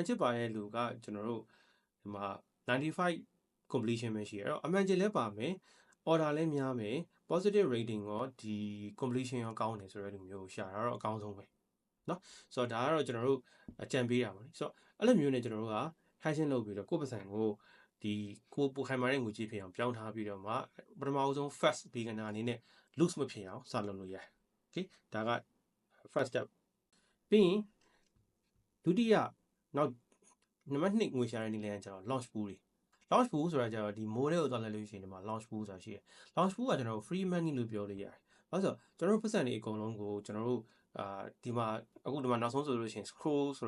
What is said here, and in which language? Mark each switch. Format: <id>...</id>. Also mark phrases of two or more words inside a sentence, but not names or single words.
<my>ချစ်ပါရဲ့လူကကျွန်တော်တို့ဒီမှာ95 completion ပဲရှိရအဲ့တော့အမှန်ချစ်လဲပါမယ် order လဲများမယ်</my> <en>positive rating</en> <my>ရောဒီ completion ရောကောင်းတယ်ဆိုတဲ့လူမျိုးကိုရှာတာတော့အကောင်းဆုံးပဲနော်ဆိုတော့ဒါကတော့ကျွန်တော်တို့အကြံပေးတာပါဆိုတော့အဲ့လိုမျိုးနဲ့ကျွန်တော်တို့က hedging လုပ်ပြီးတော့ကိုယ့်ပစံကိုဒီကိုပိုခိုင်မာတဲ့ငွေကြေးဖြစ်အောင်ပြောင်းထားပြီးတော့မှပထမဆုံး</my> <en>first beginner</en> <my>အနေနဲ့ loose မဖြစ်အောင်စလုပ်လို့ရတယ် okay ဒါက</my> <en>first step</en> <my>ပြီးရင်ဒုတိယနောက်နံပါတ်2ငွေရှာတဲ့နည်းလမ်းကျတော့</my> <en>launch pool</en> <my>တွေ</my> <en>launch pool</en> <my>ဆိုတာကျတော့ဒီ model ကိုသွားလိုက်လို့ရှိရင်ဒီမှာ</my> <en>launch pool</en> <my>ဆိုတာရှိတယ်</my> <en>launch pool</en> <my>ကကျွန်တော်တို့</my> <en>free money</en> <my>လို့ပြောလို့ရတယ်ဘာလို့ဆိုတော့ကျွန်တော်တို့ပတ်စံတွေအကုန်လုံးကိုကျွန်တော်တို့ဒီမှာအခုဒီမှာနောက်ဆုံးဆိုလို့ရှိရင် scroll ဆို</my>